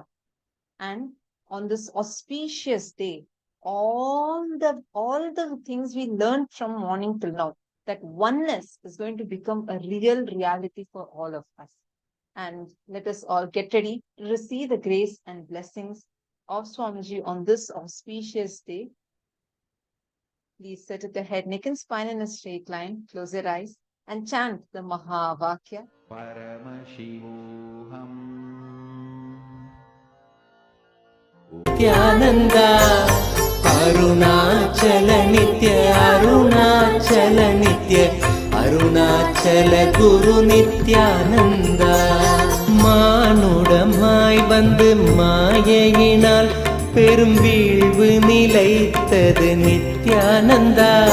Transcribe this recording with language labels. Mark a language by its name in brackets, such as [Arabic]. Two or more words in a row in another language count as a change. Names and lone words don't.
[English] And on this auspicious day, all the things we learned from morning till now, that oneness is going to become a real reality for all of us. And let us all get ready to receive the grace and blessings of Swamiji on this auspicious day. Please sit at the head, neck and spine in a straight line, close your eyes and chant the Mahavakya. Paramashivoham [Tamil] Nithyananda Arunachala Nitya Arunachala Nitya Arunachala Guru Nithyananda மானுடமாய் வந்து மாயையினால் பெரும் வீழ்வு நிலைத்தது நித்யானந்தா